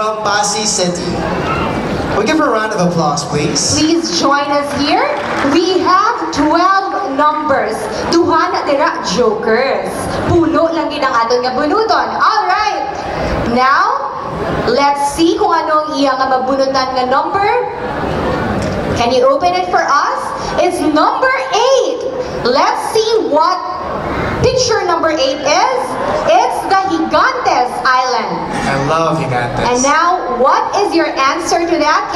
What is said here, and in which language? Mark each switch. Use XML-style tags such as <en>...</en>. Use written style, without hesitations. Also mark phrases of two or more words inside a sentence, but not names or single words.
<en>Passi City. We give her a round of applause, please. Please join us here. We have 12 numbers.</en> <hil>Duha na dira jokers. Puno lang gid ang aton nga bunuton.</hil> <en>All right. Now, let's see</en> <hil>kung anong iyang mabunutan nga number.</hil> <en>Can you open it for us? It's number 8. Let's see what picture number 8 is. It's the Gigantes Island. I love Gigantes. And now, what is your answer to that?</en>